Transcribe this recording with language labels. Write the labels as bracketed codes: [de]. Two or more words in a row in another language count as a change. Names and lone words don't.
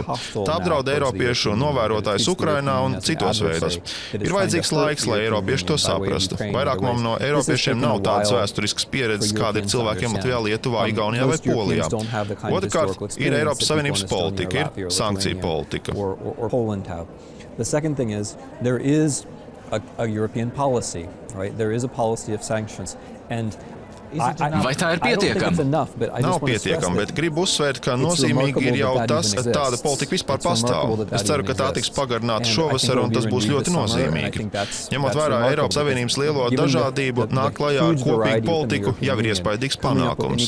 [lv] Tā apdraud eiropiešu novērotājus Ukrainā un citos veidos. Ir vajadzīgs laiks, lai eiropieši to saprastu. Vairākumam no eiropiešiem nav tādas vēsturiskas pieredzes, kāda ir cilvēkiem Latvijā, Lietuvā, Igaunijā vai Polijā. Otrkārt, ir Eiropas Savienības politika, ir sankciju politika. [en] The second thing is there is a European policy, right? There is a policy of sanctions. And [lv] vai tā ir pietiekama? Nav pietiekama, bet gribu uzsvērt, ka nozīmīgi ir jau tas, ka tāda politika vispār pastāv. Es ceru, ka tā tiks pagarināta šovasar, un tas būs ļoti nozīmīgi. Ņemot vērā Eiropas Savienības lielo dažādību, nāk klajā ar kopīgu politiku jau ir iespaidīgs panākums.